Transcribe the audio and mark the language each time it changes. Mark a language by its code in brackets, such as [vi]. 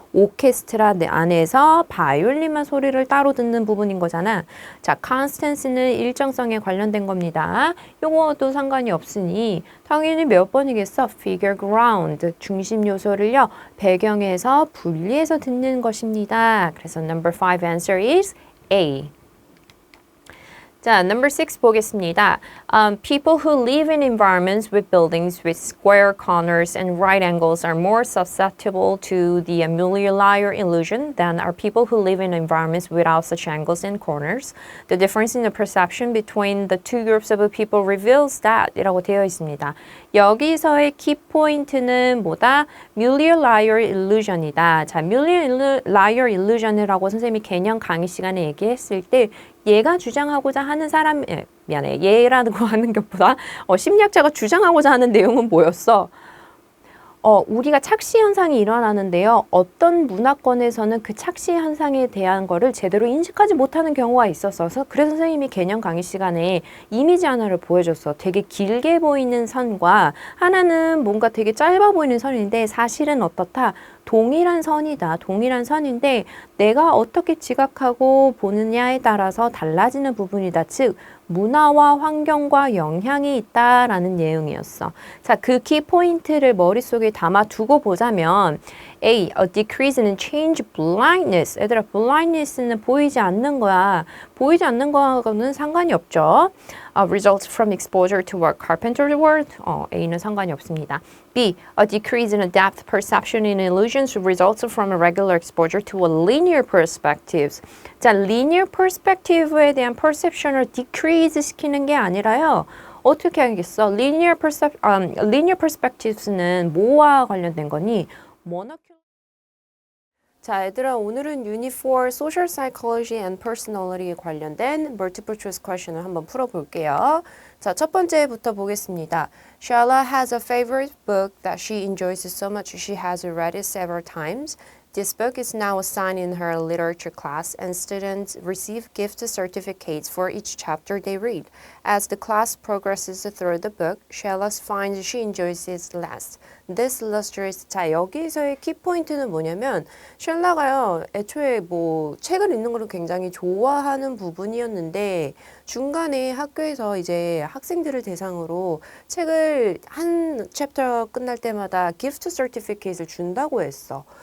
[ko] 오케스트라 안에서 바이올린만 소리를 따로 듣는 부분인 거잖아. 자, constance는 일정성에 관련된 겁니다. 요것도 상관이 없으니 당연히 몇 번이겠어? figure ground, 중심 요소를요. 배경에서 분리해서 듣는 것입니다. 그래서 [en] number 5 answer is A. [ko] 자, number 6 보겠습니다. [en] People who live in environments with buildings with square corners and right angles are more susceptible to the muller illusion than are people who live in environments without such angles and corners. The difference in the perception between the two groups of people reveals that [ko] 이라고 되어 있습니다. 여기서의 키포인트는 뭐다? muller illusion이다. 자, muller illusion이라고 선생님이 개념 강의 시간에 얘기했을 때 얘가 주장하고자 하는 사람, 미안해, 얘라고 하는 것보다 심리학자가 주장하고자 하는 내용은 뭐였어? 우리가 착시 현상이 일어나는데요. 어떤 문화권에서는 그 착시 현상에 대한 거를 제대로 인식하지 못하는 경우가 있었어서 그래서 선생님이 개념 강의 시간에 이미지 하나를 보여줬어. 되게 길게 보이는 선과 하나는 뭔가 되게 짧아 보이는 선인데 사실은 어떻다? 동일한 선이다. 동일한 선인데 내가 어떻게 지각하고 보느냐에 따라서 달라지는 부분이다. 즉 문화와 환경과 영향이 있다라는 내용이었어. 자, 그 키포인트를 머릿속에 담아 두고 보자면 A. [en] A decrease in change blindness. [ko] 얘들아, blindness는 보이지 않는 거야. 보이지 않는 거하고는 상관이 없죠. [en] Results from exposure to what Carpenter worked. [ko] A는 상관이 없습니다. B. [en] A decrease in depth perception in illusions results from a regular exposure to a linear perspectives. [ko] 자, linear perspective에 대한 perception을 decrease 시키는 게 아니라요. 어떻게 하겠어? linear perspectives는 뭐와 관련된 거니? 자, 얘들아, 오늘은 Unit 4 Social Psychology and Personality에 관련된 Multiple Choice Question을 한번 풀어볼게요. 자, 첫 번째부터 보겠습니다. [en] Shala has a favorite book that she enjoys so much she has read it several times. This book is now assigned in her literature class, and students receive gift certificates for each chapter they read. As the class progresses through the book, Shella finds she enjoys it less. This illustrates. [ko] 자, 여기서의 키포인트는 뭐냐면 셜라가요, 애초에 뭐 책을 읽는 걸 굉장히 좋아하는 부분이었는데 중간에 학교에서 이제 학생들을 대상으로 책을 한 챕터 끝날 때마다 기프트 서티피케이트를 준다고 했어.